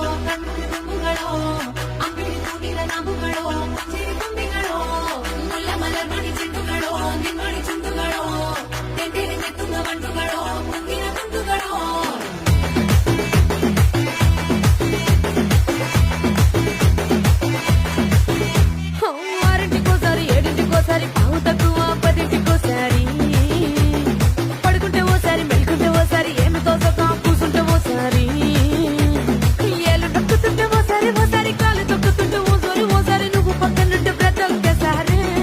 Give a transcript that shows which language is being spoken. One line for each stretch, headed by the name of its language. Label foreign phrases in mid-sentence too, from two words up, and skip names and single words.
Malayalam: കുമ്പുകളോ അമ്പിളി തൂണില നാമ്പുകളോ ചിരി തുമ്പികളോ മുല്ല മലർ മണി ചെണ്ടുകളോ നിന്മണി ചുണ്ടുകളോ തെണ്ടിരിഞ്ഞെത്തുന്ന വണ്ടുകളോ മുങ്ങിന കുണ്ടുകളോ
Telugu: ఆరింటికోసారి ఏడింటికోసారి పావు తక్కువ పదింటికోసారి పడుకుంటే ఓసారి మెలుకుంటే ఓసారి ఏమి తోసక కూసుంటే ఓసారి ఏళ్ళు నొక్కుతుంటే ఓసారి ఓసారి కాలు తొక్కుతుంటే ఓసారి నువ్వు పక్కనుంటే బ్రతొక్కసారి